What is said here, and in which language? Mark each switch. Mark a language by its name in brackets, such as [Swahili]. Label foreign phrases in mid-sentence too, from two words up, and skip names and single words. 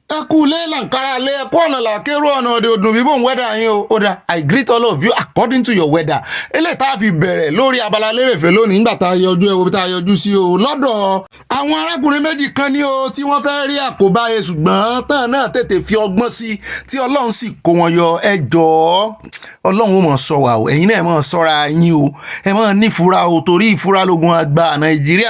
[Yoruba] Akule lankara le pona la kero ona de odun bibon weather yin o oda [English] I greet all of you according to your weather [Yoruba] ele ta fi bẹ̀rẹ̀ lórí abala lerefe lónìí nígbà tá yọjú ewo tá yọjú sí o lọ́dọ̀ àwọn arákùnrin méjì kan ni o tí wọ́n fẹ́ rí àkóbá e ṣùgbọ́n tán náà tètè fi ọgbọ́n sí tí Ọlọ́run sì kó wọn yọ ẹ jọ̀ọ́ Ọlọ́run ó mọ̀ ṣọ́ wa o ẹ̀yin náà mọ̀ ṣọ́ra yín o ẹ mọ̀ ní fura o torí ìfura lógun àgbà Nàìjíríà